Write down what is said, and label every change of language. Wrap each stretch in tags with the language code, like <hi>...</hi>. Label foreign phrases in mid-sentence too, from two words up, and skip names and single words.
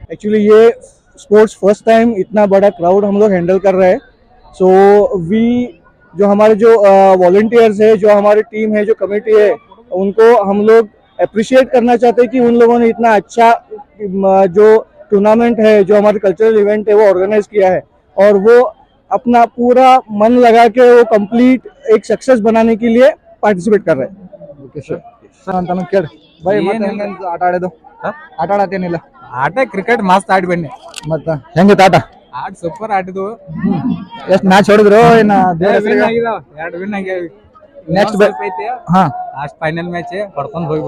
<hi>एक्चुअली ये स्पोर्ट्स</hi> <en>first time</en> <hi>इतना बड़ा क्राउड हम लोग हैंडल कर रहे हैं</hi> <en>so we</en> <hi>जो हमारे जो वॉलंटियर्स है जो हमारी टीम है जो कमेटी है उनको हम लोग अप्रिशिएट करना चाहते हैं कि उन लोगों ने इतना अच्छा जो टूर्नामेंट है जो हमारा</hi> <en>cultural event</en> <hi>है वो ऑर्गेनाइज किया है और वो अपना पूरा मन लगा के वो कंप्लीट एक सक्सेस बनाने के लिए पार्टिसिपेट कर रहे हैं</hi> <en>okay sir sir</en> <kn>ಅಂತಾನು ಕೇಳಿ ಬೈ ಮತ್ತೆ ಹೆಂಗ ಆಟ ಆಡೋದು ಆಟ ಆಡತ್ತೇನಿಲ್ಲ ಆಟ ಕ್ರಿಕೆಟ್ ಮಸ್ತ್ ಆಡಿ ಬನ್ನಿ ಮತ್ತ ಹೆಂಗಿತ್ತು ಆಟ ಆಟ ಸೂಪರ್ ಆಟಿದ್ವು ಎಷ್ಟು ಮ್ಯಾಚ್ ಹೊಡೆದ್ರು ಏನ ವಿನ್ ಆಗಿದಾವ 2 ವಿನ್ ಆಗ್ಯಾವ ನೆಕ್ಸ್ಟ್ ಐತಿ ಹಾ</kn> <en>last final match</en> <kn>ಹೊಡ್ಕೊಂಡ್ ಹೋಗಿ</kn>